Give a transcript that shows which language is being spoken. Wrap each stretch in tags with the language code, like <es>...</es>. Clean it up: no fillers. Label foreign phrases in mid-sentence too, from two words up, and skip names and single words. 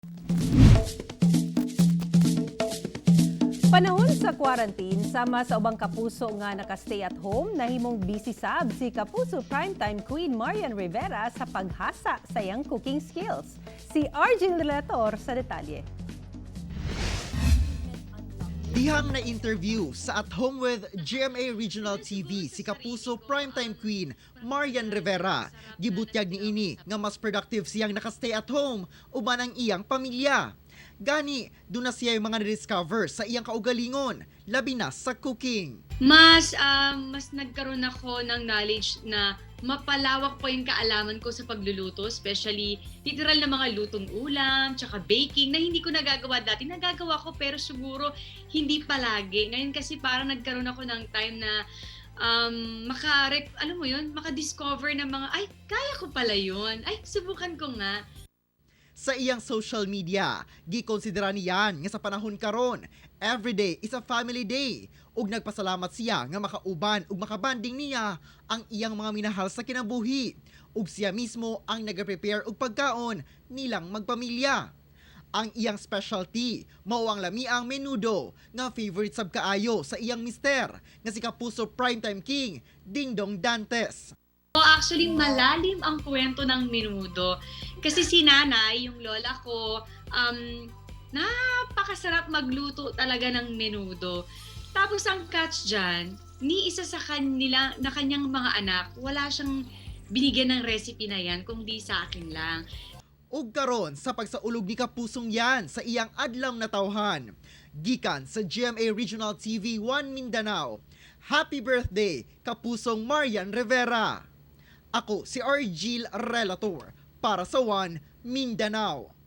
<ceb>Panahon sa quarantine, sama sa ubang kapuso nga naka-</ceb> <en>stay at home,</en> <ceb>nahimong busy sab si Kapuso Primetime Queen Marian Rivera sa paghasa sa iyang</ceb> <en>cooking skills.</en> <ceb>Si Argel Relator sa detalye. Dihang na interview sa At Home with GMA Regional TV si Kapuso Primetime Queen Marian Rivera. Gibutyag ni ini nga mas productive siyang naka-</ceb> <en>stay at home</en> <ceb>uban ang iyang pamilya. Gani,</ceb> <tl>doon na siya yung mga na-discover</tl> <ceb>sa iyang kaugalingon, labi na sa cooking.</ceb> <tl>Mas nagkaroon ako ng knowledge na mapalawak po yung kaalaman ko sa pagluluto, especially literal na mga lutong ulam, tsaka baking na hindi ko nagagawa dati. Nagagawa ko pero siguro hindi palagi. Ngayon kasi parang nagkaroon ako ng time na maka-discover ng mga, ay, kaya ko pala yun. Ay, subukan ko nga.</tl> <ceb>Sa iyang social media, gikonsidera niyan nga sa panahon karon,</ceb> <en>everyday is a family day.</en> <ceb>Ug nagpasalamat siya nga makauban ug makabanding niya ang iyang mga minahal sa kinabuhi. Ug siya mismo ang nag-prepare og pagkaon nilang magpamilya. Ang iyang specialty mao ang lamiang menudo nga favorite sab kaayo sa iyang mister nga si Kapuso Primetime King Dingdong Dantes.</ceb> <tl>Actually, malalim ang kwento ng menudo. Kasi si nanay, yung lola ko, napakasarap magluto talaga ng menudo. Tapos ang catch dyan, ni isa sa kanila na kanyang mga anak, wala siyang binigyan ng recipe na yan, kundi sa akin lang.</tl> <ceb>Ug karon sa pagsaulog ni Kapusong yan sa iyang adlaw na tawhan. Gikan sa GMA Regional TV 1 Mindanao.</ceb> <en>Happy birthday, Kapusong Marian Rivera!</en> <ceb>Ako si Argel Relator para sa 1 Mindanao.</ceb>